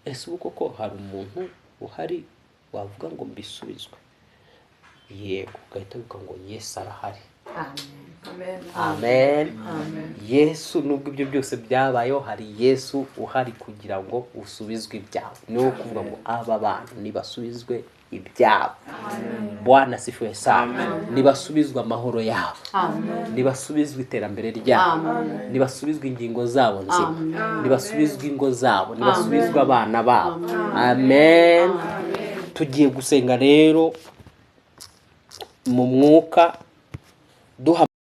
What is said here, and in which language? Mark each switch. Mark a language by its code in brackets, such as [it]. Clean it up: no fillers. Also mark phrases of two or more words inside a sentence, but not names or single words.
[rw] ese ubu koko hari umuntu uhari wavuga ngo mbisubizwe? Yego, ugahita wibuka ngo Yesu arahari. Amen. Yesu, nubwo ibyo byose byabayeho, hari Yesu uhari kugira ngo usubizwe ibyawe. Ni ukuvuga ngo aba bantu nibasubizwe ibyabo. [sw] Bwana asifiwe sana. [rw] Nibasubizwe amahoro yabo, nibasubizwe iterambere ryabo, nibasubizwe ingingo zabo nzima, nibasubizwe ingo zabo, nibasubizwe abana babo. Amen. Tugiye gusenga rero mu mwuka duha